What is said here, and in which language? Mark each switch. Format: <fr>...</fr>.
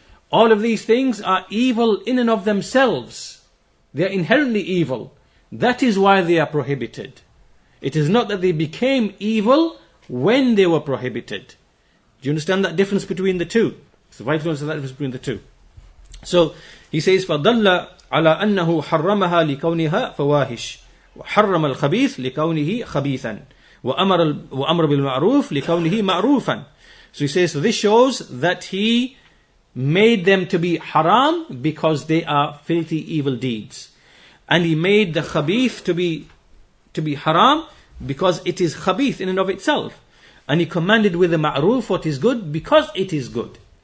<en>All of these things are evil in and of themselves. They are inherently evil. That is why they are prohibited. It is not that they became evil when they were prohibited. Do you understand that difference between the two? It's vital to understand that difference between the two. So he says,</en> <ar>فَضَلَّ عَلَى أَنَّهُ حَرَّمَهَا لِكَوْنِهَا فَوَاحِشْ وَحَرَّمَ الْخَبِيثِ لِكَوْنِهِ خَبِيثًا وَأَمَرَ بِالْمَعْرُوفِ لِكَوْنِهِ مَعْرُوفًا.</ar> <en>So he says, so this shows that he made them to be haram because they are filthy evil deeds. And he made the khabith to be haram because it is khabith in and of itself. And he commanded with the ma'ruf what is good because it is good.</en>